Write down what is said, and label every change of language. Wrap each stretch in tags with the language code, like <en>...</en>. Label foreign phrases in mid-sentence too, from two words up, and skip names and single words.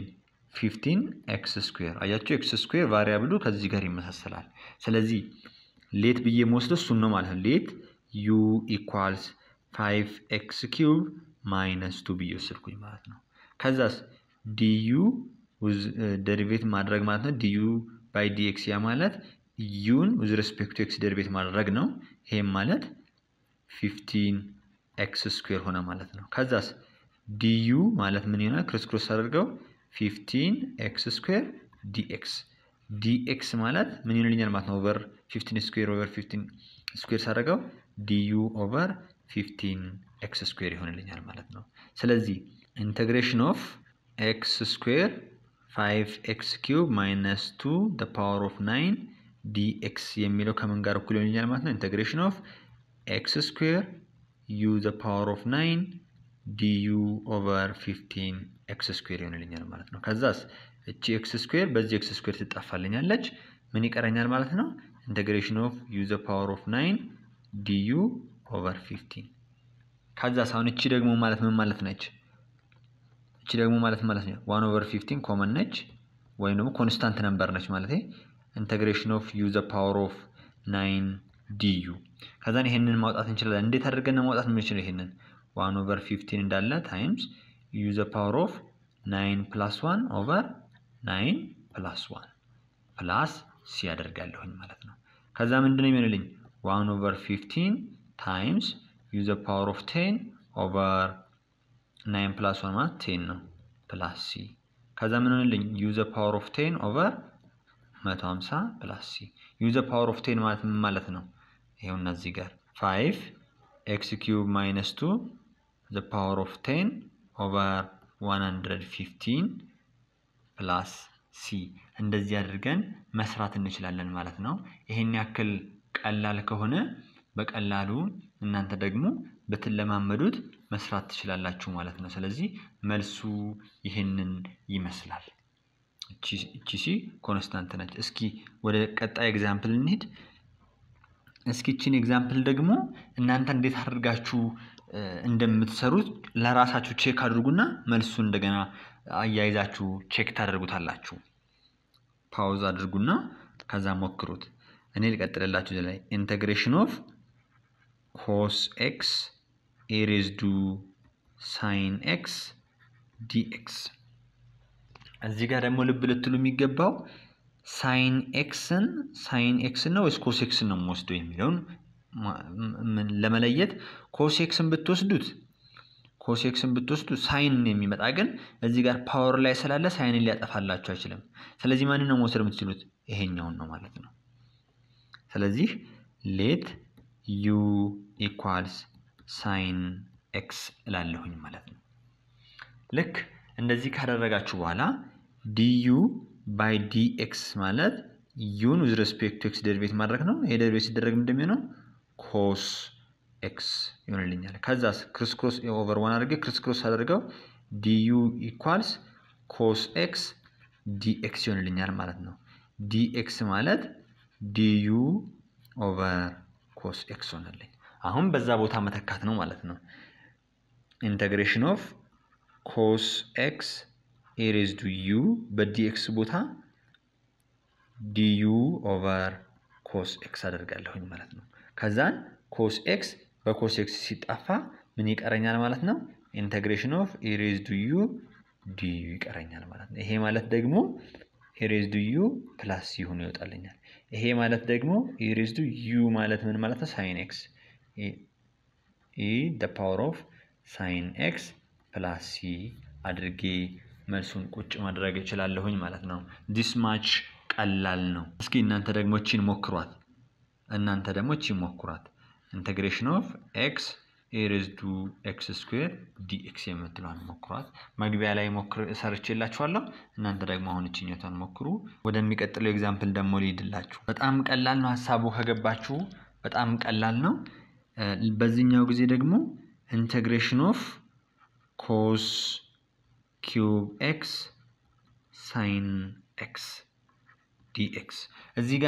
<am>15x ስኩዌር። አያችሁ</am> <en>x square variable</en> <am>ከዚህ ጋር ይመሳሰላል። ስለዚህ ሌት ብዬ የምወስደው እሱን ነው ማለት ነው።</am> <en>let u equals 5x cube minus 2</en> <am>ብዬ ወሰድኩኝ ማለት ነው። ከዛስ du ዴሪቬት ማድረግ ማለት ነው።</am> <en>du by dx</en> <am>ያ ማለት ዩን</am> <en>with respect to x</en> <am>ዴሪቬት ማድረግ ነው። ይሄም ማለት 15x ስኩዌር ሆነ ማለት ነው። ከዛስ du ማለት ምን ይሆናል? ክሮስ አድርገው</am> <en>15x square dx</en> <am>ማለት ምን ይሆንልኛል ማለት ነው?</am> <en>over 15 square over 15 square</en> <am>ሳደርገው</am> <en>du over 15x square</en> <am>ይሆንልኛል ማለት ነው። ስለዚህ</am> <en>integration of x square 5x cube minus 2 the power of 9 dx</en> <am>የሚለው ከምን ጋር እኩል ይሆንልኛል ማለት ነው?</am> <en>integration of x square u the power of 9 du over 15x square</en> <am>ይሆንልኛል ማለት ነው። ከዛስ እቺ</am> <en>x square</en> <am>በዚህ</am> <en>x square</en> <am>ትጣፋልኛለች። ምን ይቀረኛል ማለት ነው?</am> <en>integration of u the power of 9 du over 15።</en> <am>ከዛስ አሁን እቺ ደግሞ ማለት ምን ማለት ነች? እቺ ደግሞ ማለት ነው</am> <en>1 over 15</en> <am>ኮመን ነች ወይም ደግሞ</am> <en>constant number</en> <am>ነች ማለት ነው።</am> <en>integration of u the power of 9 du።</en> <am>ከዛን ይሄንን ማውጣት እንችላለን። እንዴት አድርገን ማውጣት የምንችለው? ይሄንን</am> <en>1 over 15</en> <am>እንዳለ</am> <en>times u the power of 9 plus 1 over 9 plus 1 plus c</en> <am>ያደርጋለሁኝ ማለት ነው። ከዛ ምንድነው የሚሆንልኝ?</am> <en>1 over 15 times u the power of 10 over 9 plus 1</en> <am>ማለት 10 ነው</am> <en>plus c።</en> <am>ከዛ ምን ሆነልኝ</am> <en>u the power of</en> <am>10 over 150 plus c u the power of 10 ማለት ምን ማለት ነው ይሄውና እዚህ ጋር</am> <en>5x cube minus 2 the power of 10 over 115 plus c</en> <am>እንደዚህ አድርገን መስራት እንችላለን ማለት ነው ይሄን ያክል ቀላል ከሆነ በቀላሉ እናንተ ደግሞ በትለማመዱት መስራት ትችላላችሁ ማለት ነው ስለዚህ መልሱ ይሄንን ይመስላል እቺ ሲ ኮንስታንት ነች እስኪ ወደ ቀጣይ ኤግዛምፕል እንሂድ እስኪ እቺን ኤግዛምፕል ደግሞ እናንተ እንዴት አድርጋችሁ እንደምትሰሩት ለራሳችሁ ቼክ አድርጉና መልሱን እንደገና አያይዛችሁ ቼክ ታደርጉታላችሁ ፓውዝ አድርጉና ከዛ ሞክሩት እኔ ልቀጥልላችሁ ዘላይ</am> <en>integration of cos x a raised to sin x dx</en> <am>እዚህ ጋር ደግሞ ልብ ልትሉ የሚገባው</am> <en>sin x</en> <am>ነው ወይስ</am> <en>cos x</en> <am>ነው ወስዶ የሚለውን ለመለየት</am> <en>cos x</en> <am>ብትወስዱት sin የሚመጣ ግን እዚህ ጋር ፓወር ላይ ስላለ sin ሊያጠፋላችሁ አይችልም ስለዚህ ማንን ነው መውሰድ የምትችሉት ይሄኛውን ነው ማለት ነው ስለዚህ</am> <en>let u equals sin x</en> <am>እላለሁኝ ማለት ነው ልክ እንደዚህ ካደረጋችሁ በኋላ</am> <en>du by dx</en> <am>ማለት</am> <en>u with respect to x</en> <am>ዴሪቬት ማድረግ ነው ይሄ ዴሪቬት ሲደረግ እንደሚሆነው</am> <en>cos x</en> <am>ይሆንልኛል ከዛስ</am> <en>cross cross over 1</en> <am>አድርጌ</am> <en>cross cross</en> <am>አድርገው</am> <en>du equals cos x dx</en> <am>ይሆንልኛል ማለት ነው dx ማለት</am> <en>du over cos x</en> <am>ሆነልኝ አሁን በዛ ቦታ መተካት ነው ማለት ነው</am> <en>integration of cos x a raised to u</en> <am>በdx ቦታ</am> <en>du over cos x</en> <am>አደርጋለሁኝ ማለት ነው ከዛን</am> <en>cos x</en> <am>በ</am> <en>cos x</en> <am>ሲጣፋ ምን ይቀረኛል ማለት ነው</am> <en>integration of a raised to u du</en> <am>ይቀረኛል ማለት ነው ይሄ ማለት ደግሞ</am> <en>a raised to u plus c</en> <am>ሆኖ ይወጣልኛል ይሄ ማለት ደግሞ</am> <en>a raised to u</en> <am>ማለት ምን ማለት ነው</am> <en>sin x e the power of sin x plus c</en> <am>አድርጌ መልሱን ቁጭ ማድረግ ይችላልሁኝ ማለት ነው</am> <en>this much</en> <am>ቀላል ነው እስኪ እናንተ ደግሞ እቺን ሞክሯት</am> <en>integration of x a raised to x square dx</en> <am>የምትለዋን ሞክሯት መግቢያ ላይ ሰርቼላችኋለሁ እናንተ ደግሞ አሁን እቺኛቷን ሞክሩ ወደሚቀጥለው ኤግዛምፕል ደግሞ ልሂድላችሁ በጣም ቀላል ነው ሐሳቡ ከገባችሁ በጣም ቀላል ነው በዚህኛው ጊዜ ደግሞ</am> <en>integration of cos cube x sin x dx</en> <am>እዚህ ጋር</am>